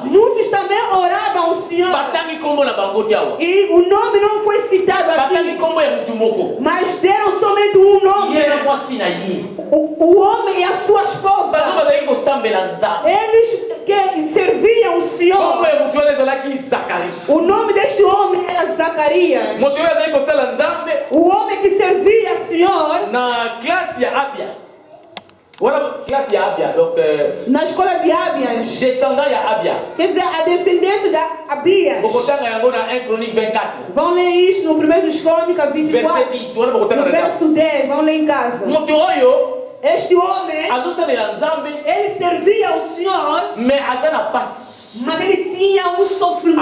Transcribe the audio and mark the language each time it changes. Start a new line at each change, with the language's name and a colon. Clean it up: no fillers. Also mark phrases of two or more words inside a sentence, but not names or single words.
Portuguese: Muitos também oravam ao Senhor. E o nome não foi citado aqui, mas deram somente um nome. O homem e a sua esposa, eles que serviam o Senhor. O nome deste homem era Zacarias. O homem que servia ao Senhor
Lingala: na classe ya Abia. Classe ya Abia, donc
Portuguese: na escola de Abias.
Lingala: Descendant ya Abia.
Portuguese: Quer dizer, a descendência da Abias.
Lingala: Na 1 Crônique 24.
Portuguese: Vão ler isso no 1 dos Crônicas 24.
French: Verset 10.
Portuguese: No verso 10, vão ler em casa. Este homem, ele servia ao Senhor, mas ele tinha um sofrimento.